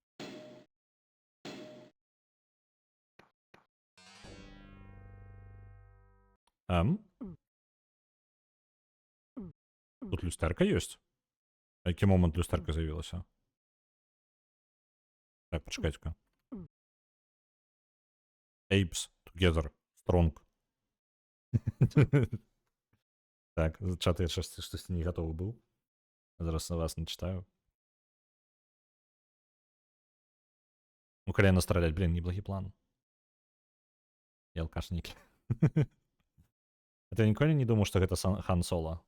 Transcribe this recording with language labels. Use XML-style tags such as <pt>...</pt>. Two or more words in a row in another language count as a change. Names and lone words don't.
<be>Тут люстэрка ёсць? А які момант люстэрка з'явілася? Так, пачакайце-ка.</be> <en>Apes together. Strong.</en> <be>Так, чат я штосьці не гатовы быў. Зараз на вас начитаю. Ну, калі настраляць, блин, неблагі план. Я алкашнік. Ты ніколі не думаў, што гэта Хан Соло?</be>